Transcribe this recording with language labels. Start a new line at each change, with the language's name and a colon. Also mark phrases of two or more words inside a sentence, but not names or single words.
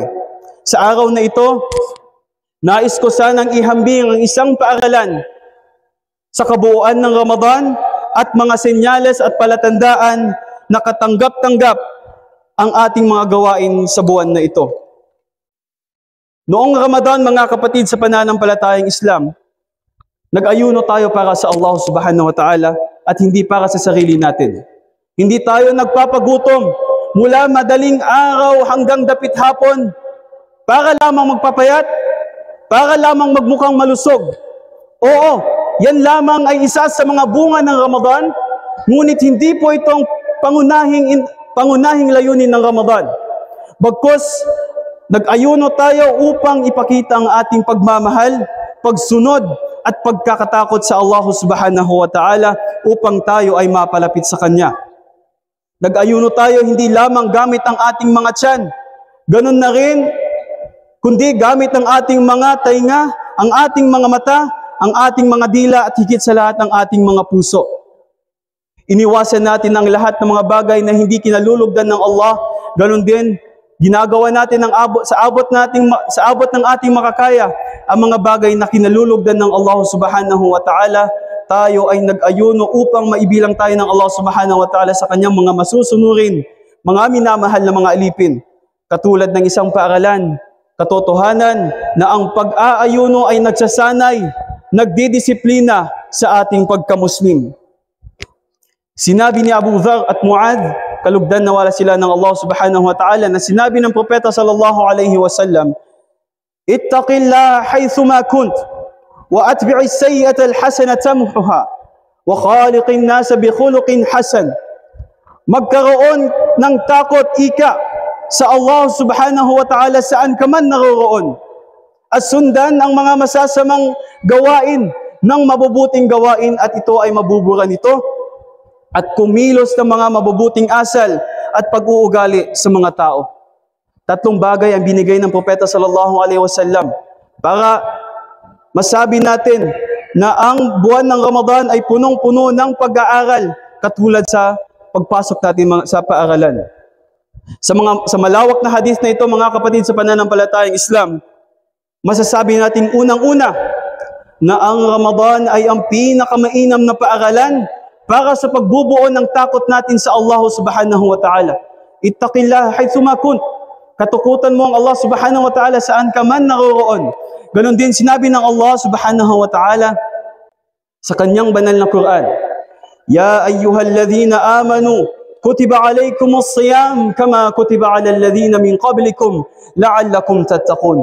Filipino: Sa araw na ito, nais ko sanang ihambing ang isang paaralan sa kabuuan ng Ramadan at mga senyales at palatandaan na katanggap-tanggap ang ating mga gawain sa buwan na ito. Noong Ramadan, mga kapatid sa pananampalatayang Islam, nag-ayuno tayo para sa
Arabic: الله سبحانه وتعالى
Filipino: at hindi para sa sarili natin. Hindi tayo nagpapagutom mula madaling araw hanggang dapit hapon para lamang magpapayat, para lamang magmukhang malusog. Oo, yan lamang ay isa sa mga bunga ng Ramadan, ngunit hindi po itong pangunahing layunin ng Ramadan. Bagkus, nag-ayuno tayo upang ipakita ang ating pagmamahal, pagsunod at pagkakatakot sa
Arabic: الله سبحانه وتعالى
Filipino: upang tayo ay mapalapit sa Kanya. Nag-ayuno tayo hindi lamang gamit ang ating mga tiyan, ganun na rin, kundi gamit ang ating mga tainga, ang ating mga mata, ang ating mga dila at higit sa lahat ang ating mga puso. Iniwasan natin ang lahat ng mga bagay na hindi kinalulugdan ng Allah, ganun din, ginagawa natin sa abot ng ating makakaya ang mga bagay na kinalulugdan ng
Arabic: الله سبحانه وتعالى.
Filipino: Tayo ay nag-ayuno upang maibilang tayo ng
Arabic: الله سبحانه وتعالى
Filipino: sa kanyang mga masusunurin, mga minamahal na mga alipin. Katulad ng isang paaralan, katotohanan na ang pag-aayuno ay nagsasanay, nagdidisiplina sa ating pagkamuslim. Sinabi ni Abu Dharr at Muadh, kalugdan na wala sila ng
Arabic: الله سبحانه وتعالى,
Filipino: na sinabi ng propeta
Arabic: صلى الله عليه وسلم اتق الله حيثما كنت وأتبع السيئة الحسنة تمحها وخالق الناس بخلق حسن.
Filipino: Magkaroon ng takot ika sa
Arabic: الله سبحانه وتعالى
Filipino: saan ka man naroroon, at sundan ang mga masasamang gawain ng mabubuting gawain, at ito ay mabubura nito, at kumilos ng mga mabubuting asal at pag-uugali sa mga tao. Tatlong bagay ang binigay ng propeta
Arabic: صلى الله عليه وسلم
Filipino: para masabi natin na ang buwan ng Ramadan ay punong-puno ng pag-aaral, katulad sa pagpasok natin sa paaralan. Sa malawak na hadith na ito, mga kapatid sa pananampalatayang Islam, masasabi natin unang-una na ang Ramadan ay ang pinakamainam na paaralan para sa pagbubuo ng takot natin sa
Arabic: الله سبحانه وتعالى. اتق الله حيثما كنت.
Filipino: Katukutan mo ang
Arabic: الله سبحانه وتعالى
Filipino: saan ka man naroroon. Ganon din sinabi ng
Arabic: الله سبحانه وتعالى
Filipino: sa kanyang banal na Quran,
Arabic: يا أيها الذين آمنوا كتب عليكم الصيام كما كتب على الذين من قبلكم لعلكم تتقون.